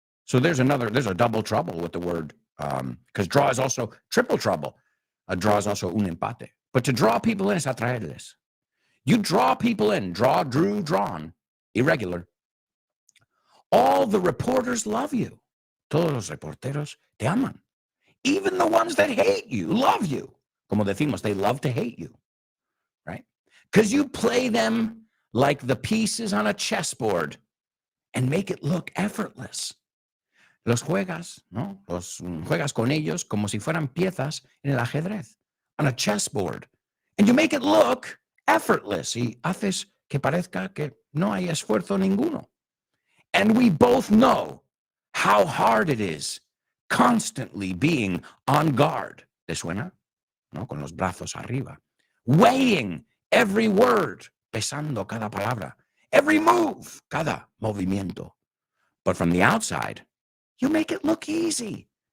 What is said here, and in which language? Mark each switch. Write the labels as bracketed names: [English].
[English] So there's a double trouble with the word, because draw is also triple trouble. A draw is also [Spanish] un empate. [English] But to draw people in is [Spanish] atraerles. [English] You draw people in. Draw, drew, drawn. Irregular. All the reporters love you. [Spanish] Todos los reporteros te aman. [English] Even the ones that hate you love you. [Spanish] Como decimos, [English] they love to hate you. Right? Because you play them like the pieces on a chessboard and make it look effortless. [Spanish] Los juegas, ¿no? Juegas con ellos como si fueran piezas en el ajedrez, [English] on a chessboard. And you make it look effortless. [Spanish] Y haces que parezca que no hay esfuerzo ninguno. [English] And we both know how hard it is constantly being on guard. [Spanish] ¿Te suena? ¿No? Con los brazos arriba. [English] Weighing every word, [Spanish] pesando cada palabra. [English] Every move, [Spanish] cada movimiento. [English] But from the outside, you make it look easy.